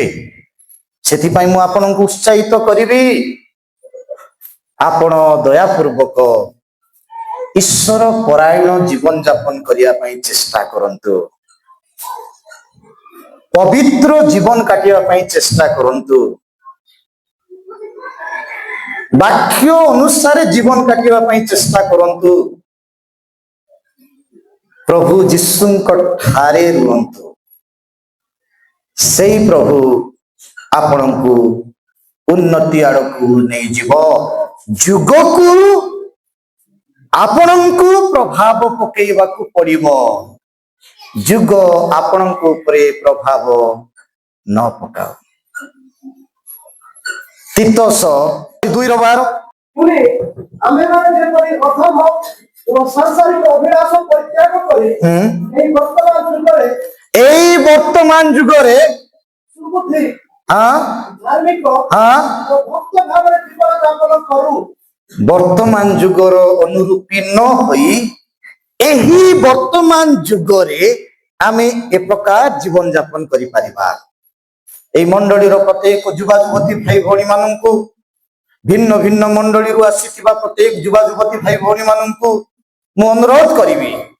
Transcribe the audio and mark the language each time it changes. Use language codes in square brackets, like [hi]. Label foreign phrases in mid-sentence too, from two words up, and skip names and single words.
[or] ସେଥି ପାଇଁ ମୁଁ ଆପଣଙ୍କୁ ଉତ୍ସାହିତ କରିବି ଆପଣ ଦୟା ପୂର୍ବକ ଈଶ୍ୱର ପରାୟଣ ଜୀବନ ଯାପନ କରିବା ପାଇଁ ଚେଷ୍ଟା କରନ୍ତୁ। ପବିତ୍ର ଜୀବନ କାଟିବା ପାଇଁ ଚେଷ୍ଟା କରନ୍ତୁ। ବାକ୍ୟ ଅନୁସାରେ ଜୀବନ କାଟିବା ପାଇଁ ଚେଷ୍ଟା କରନ୍ତୁ। ପ୍ରଭୁ ଯୀଶୁଙ୍କ ଠାରେ ରୁହନ୍ତୁ ସେହି ପ୍ରଭୁ ଆପଣଙ୍କୁ ଉନ୍ନତି ଆଡ଼କୁ ନାହିଁ ଜୀବ ଯୁଗ କୁ ଆପଣଙ୍କୁ ପ୍ରଭାବ ପକାଇବାକୁ ପଡ଼ିବ ଯୁଗ ଆପଣଙ୍କ ଉପରେ ପ୍ରଭାବ ନ ପକାଉ ତୀତସ 2:12 ପୁଣି ଆମେ ମାନେ ଯେପରି ଅଧମ ଓ ସାଂସାରିକ ଅଭିଲାଷ ପରିତ୍ୟାଗ କରି ଏହି ବର୍ତ୍ତମାନ ଯୁଗରେ ସୁବୁଦ୍ଧି हाँ धार्मिक हाँ ଓ ଭକ୍ତ ଭାବରେ ଜୀବନ ଯାପନ କରୁ ବର୍ତ୍ତମାନ ଯୁଗର ଅନୁରୂପୀ ନ ହୋଇ ଏହି ବର୍ତ୍ତମାନ ଯୁଗରେ ଆମେ ଏ ପ୍ରକାର ଜୀବନ ଯାପନ କରି ପାରିବା ଏହି ମଣ୍ଡଳୀର ପ୍ରତ୍ୟେକ ଯୁବା ଯୁବତୀ ଭାଇ ଭଉଣୀ ମାନଙ୍କୁ ଭିନ୍ନ ଭିନ୍ନ ମଣ୍ଡଳୀ ରୁ ଆସିଥିବା ପ୍ରତ୍ୟେକ ଯୁବା ଯୁବତୀ ଭାଇ ଭଉଣୀ ମାନଙ୍କୁ ମୁଁ ଅନୁରୋଧ କରିବି